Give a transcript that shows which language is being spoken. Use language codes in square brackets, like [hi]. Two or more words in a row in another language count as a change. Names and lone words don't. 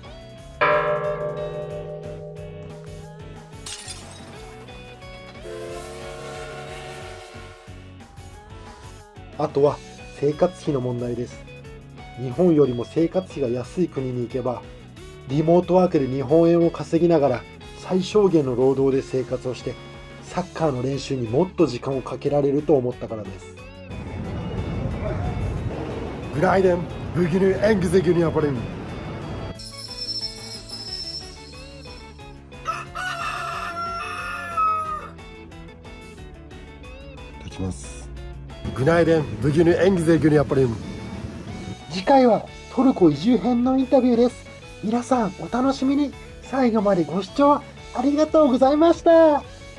[ja] あとは生活費の問題です。日本よりも生活費が安い国に行けば、リモートワークで日本円を稼ぎながら最小限の労働で生活をして、サッカーの練習にもっと時間をかけられると思ったからです。 [tr] Günaydın, bugünü en güzel günü yaparım. いただきます。Günaydın, bugünü en güzel günü yaparım. [ja] 次回はトルコ移住編のインタビューです。皆さんお楽しみに。最後までご視聴ありがとうございました。